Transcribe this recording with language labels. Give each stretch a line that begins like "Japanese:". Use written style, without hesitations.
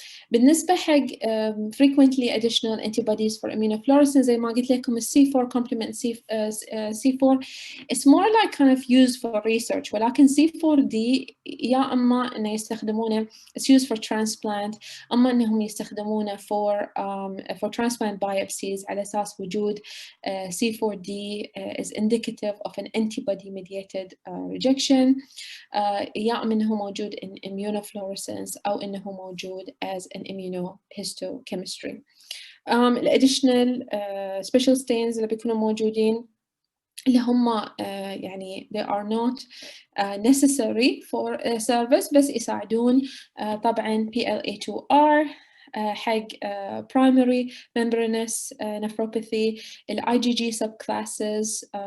Arabic: بالنسبة حق
English: frequently additional antibodies for immunofluorescence
Arabic: زي ما قلت لكم
English: C4 complement C4 it's more like kind of used for research, ولكن C4D
Arabic: يا أما إنه يستخدمونه
English: it's used used for transplant.
Arabic: أما أنهم يستخدمونه
English: for transplant biopsies
Arabic: على أساس وجود
English: C4D is indicative of an antibody-mediated rejection.
Arabic: يا أما أنه موجود in immunofluorescence أو أنه موجود as an immunohistochemistry. الاديشنال special stains اللي بيكونوا موجودين اللي هم يعني
English: they are not necessary for service
Arabic: بس يساعدون طبعا PLA2R حق
English: primary membranous nephropathy,
Arabic: IgG subclasses,